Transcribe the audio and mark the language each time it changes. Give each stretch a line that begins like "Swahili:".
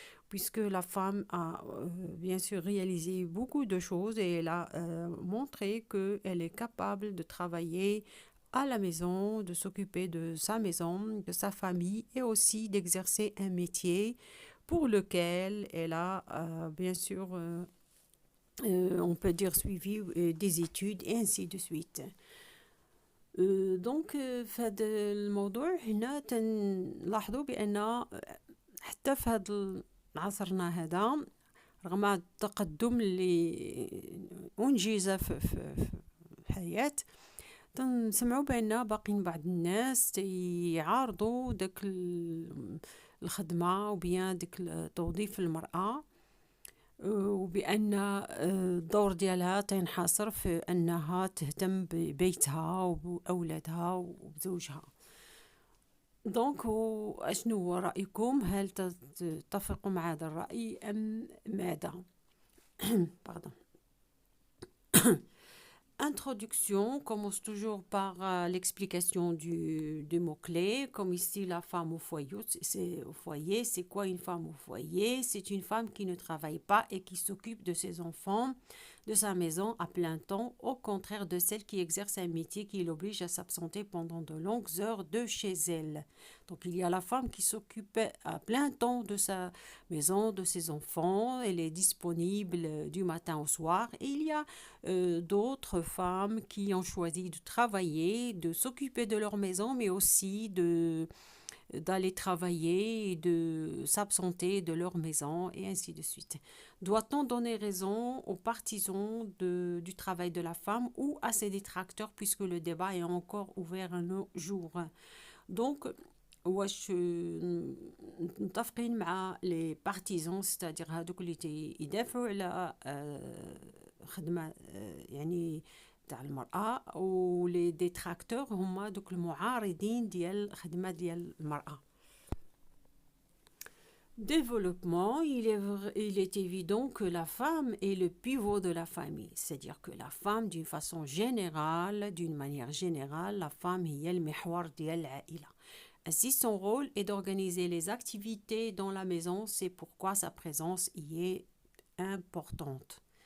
French: puisque la femme a bien sûr réalisé beaucoup de choses et elle a montré qu'elle est capable de travailler à la maison, de s'occuper de sa maison, de sa famille et aussi d'exercer un métier pour lequel elle a bien sûr on peut dire suivi des études et ainsi de suite.
Arabic: دونك في هذا الموضوع هنا تنلاحظوا بأن حتى في هذا عصرنا هذا رغم التقدم اللي أنجز في الحياة تنسمعوا بأن باقين بعض الناس يعارضوا داك الخدمة وبيان داك توظيف المرأة وبأن الدور ديالها تينحصر في أنها تهتم ببيتها وبأولادها وبزوجها. دونك أشنو هو رأيكم؟ هل تتفقوا مع هذا الرأي أم ماذا؟ Pardon.
French: Introduction, commence toujours par l'explication du mot-clé, comme ici la femme au foyer. C'est quoi une femme au foyer? C'est une femme qui ne travaille pas et qui s'occupe de ses enfants, de sa maison à plein temps, au contraire de celle qui exerce un métier qui l'oblige à s'absenter pendant de longues heures de chez elle. Donc il y a la femme qui s'occupe à plein temps de sa maison, de ses enfants, elle est disponible du matin au soir, et il y a d'autres femmes qui ont choisi de travailler, de s'occuper de leur maison, mais aussi d'aller travailler et de s'absenter de leur maison et ainsi de suite. Doit-on donner raison aux partisans du travail de la femme ou à ses détracteurs puisque le débat est encore ouvert un jour?
Arabic: Donc, واش متفقين مع لي بارتيزون ستادير هادوك اللي يدافعوا على خدمة يعني تاع المرأة ولي ديتراكتور هما دوك المعارضين ديال الخدمة ديال المرأة.
French: Développement, il est évident que la femme est le pivot de la famille, c'est-à-dire que la femme d'une façon générale, d'une manière générale, la femme
Arabic: هي المحور ديال العائلة.
French: Ainsi, son rôle est d'organiser les activités dans la maison, c'est pourquoi sa présence y est importante.